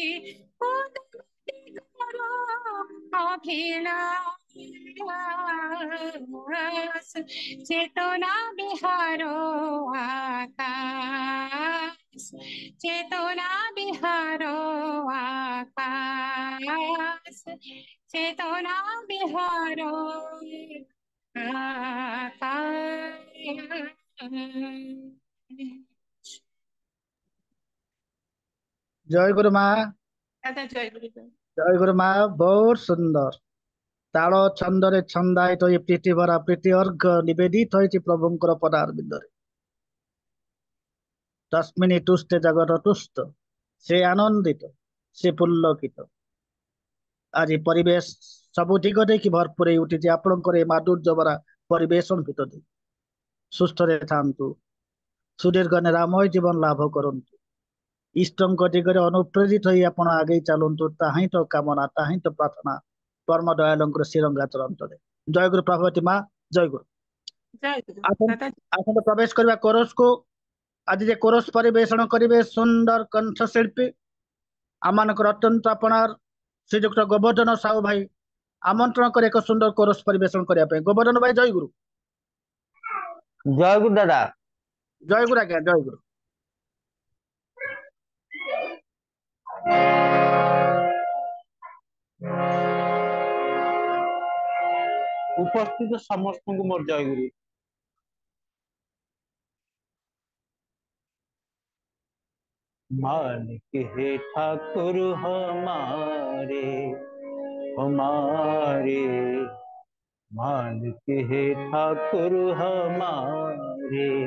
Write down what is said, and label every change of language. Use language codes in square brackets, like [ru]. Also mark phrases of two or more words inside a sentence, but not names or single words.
[bn] অভিলাষ চেতনা বিহার আকাশ চেতনা বিহার আকাশ চেতনা বিহার আকাশ [or] ଜୟ ଗୁରୁ ମା [bn] দাদা জয় গুরু [or] ଜୟ ଗୁରୁ ମା ବହୁତ ସୁନ୍ଦର ତାଳ ଛନ୍ଦରେ ଛନ୍ଦାୟିତ ଏ ପ୍ରୀତି ଭରା ପ୍ରୀତି ଅର୍ଘ ନିବେଦିତ ହୋଇଛି ପ୍ରଭୁଙ୍କର ପଦାର ବିନ୍ଦରେ [sa] ତସ୍ମିନି ତୁଷ୍ଟେ ଜଗତ ତୁଷ୍ଟ [or] ସେ ଆନନ୍ଦିତ ସେ ପୁଲକିତ ଆଜି ପରିବେଶ ସବୁ ଦିଗ ଦେଇକି ଭରପୁର ହେଇ ଉଠିଛି ଆପଣଙ୍କର ଏ ମାଧୁର୍ଯ୍ୟ ଭରା ପରିବେଷଣ ଭିତରେ ସୁସ୍ଥରେ ଥାନ୍ତୁ ସୁଦୀର୍ଘ ନିରାମୟ ଜୀବନ ଲାଭ କରନ୍ତୁ ଇଷ୍ଟଙ୍କ ଦିଗରେ ଅନୁପ୍ରେରିତ ହୋଇ ଆପଣ ଆଗେଇ ଚାଲନ୍ତୁ ତାହା ହିଁ ତ କାମନା ତାହା ହିଁ ତ ପ୍ରାର୍ଥନା ପରମ ଦୟାଳୁଙ୍କର ଶ୍ରୀରଙ୍ଗା ଚରଣ ତଳେ ଜୟ ଗୁରୁ ପ୍ରଭବତୀ ମା ଜୟ ଗୁରୁ [bn] জয় গুরু [or] ଆପଣ [bn] দাদা [or] ଆପଣ ପ୍ରବେଶ କରିବା କୋରସକୁ ଆଜି ଯେ କୋରସ ପରିବେଷଣ କରିବେ ସୁନ୍ଦର କଣ୍ଠଶିଳ୍ପୀ ଆମମାନଙ୍କର ଅତ୍ୟନ୍ତ ଆପଣାର ଶ୍ରୀଯୁକ୍ତ ଗୋବର୍ଦ୍ଧନ ସାହୁ ଭାଇ ଆମନ୍ତ୍ରଣ କରି ଏକ ସୁନ୍ଦର କୋରସ ପରିବେଷଣ କରିବା ପାଇଁ ଗୋବର୍ଦ୍ଧନ ଭାଇ ଜୟ ଗୁରୁ [bn] জয় গুরু দাদা [or] ଜୟ ଗୁରୁ ଆଜ୍ଞା ଜୟ ଗୁରୁ উপস্থিত ସମସ୍ତଙ୍କୁ ମୋର ଜୟ ଗୁରୁ [hi] मालिक है ठाकुर हमारे हमारे मालिक है ठाकुर हमारे